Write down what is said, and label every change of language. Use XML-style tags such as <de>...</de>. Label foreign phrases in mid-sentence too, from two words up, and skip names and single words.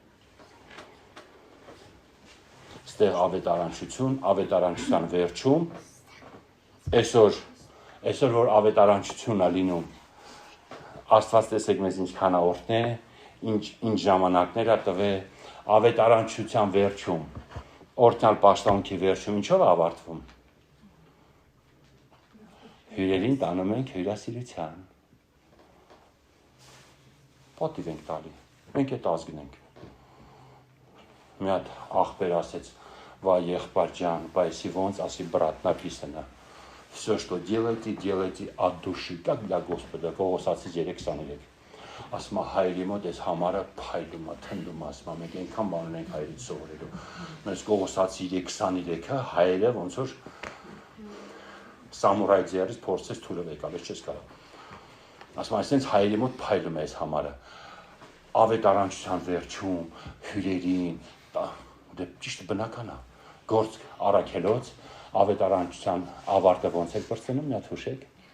<hy>Ստեղ ավետարանչության վերջում, այսօր որ ավետարանչությունն է լինում, Աստված տեսեք մեզ ինչքան օրհն է, ինչ ժամանակներ է տվել, ավետարանչության վերջում, օրհնյալ պաշտամունքի վերջում ինչով է ավարտվում։ Հյուրերին տանում ենք հյուրասիրության։ Պատիվ ենք տալի, մենք այդ ազգնենք։ Մի հատ աղբեր ասեց, վայ եղբայր ջան, բայց ոնց ասի</hy> <ru>брат написано. Все, что делайте от души, как для Господа,</ru> <hy>Կողոսացից 3:23։ Ասում է հայրի մոտ այս համարը փայլում է, թնդում է, ասում է մենք այնքան բան ունենք հայրից սովորելու։ Մենք Կողոսացի 3:23-ը հայերը ոնց որ սամուրայ ձեռից փորձեց թուրը եկավ, ես չես կարող։ Ասում է այսպես հայրի մոտ փայլում է այս համարը։ Ավետարանչության վերջում հյուրերին, դե ճիշտ բնական է։ Գործ առաքելոց ավետարանչության ավարտը ոնց է բրցնում, մի հատ հուշեք։</hy>